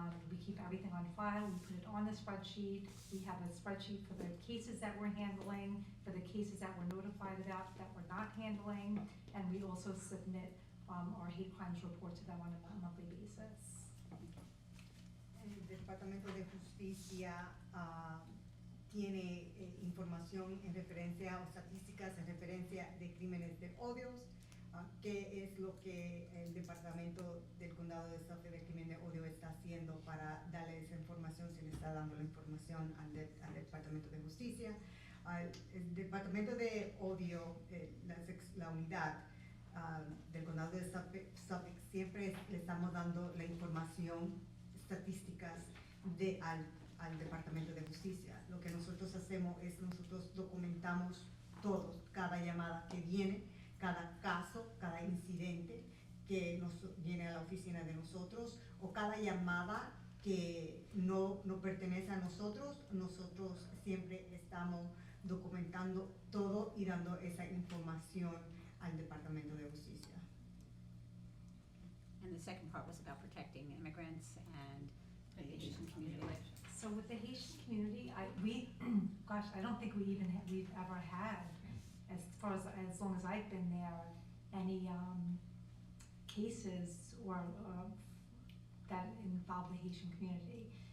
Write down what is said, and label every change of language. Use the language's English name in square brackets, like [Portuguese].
[English] We keep everything on file, we put it on the spreadsheet, we have a spreadsheet for the cases that we're handling, for the cases that we're notified about that we're not handling, and we also submit our hate crimes report to them on a monthly basis. [Spanish] El Departamento de Justicia tiene información en referencia o estadísticas en referencia de crímenes de odios, qué es lo que el Departamento del Condado de Suffolk de Crimen de Odio está haciendo para darle esa información, si le está dando la información al Departamento de Justicia. El Departamento de Odio, la unidad del Condado de Suffolk, siempre le estamos dando la información, estadísticas al Departamento de Justicia. Lo que nosotros hacemos es nosotros documentamos todo, cada llamada que viene, cada caso, cada incidente que viene a la oficina de nosotros, o cada llamada que no pertenece a nosotros siempre estamos documentando todo y dando esa información al Departamento de Justicia. [English] And the second part was about protecting immigrants and the Haitian community. So with the Haitian community, I don't think we've ever had, as long as I've been there, any cases or that involve the Haitian community.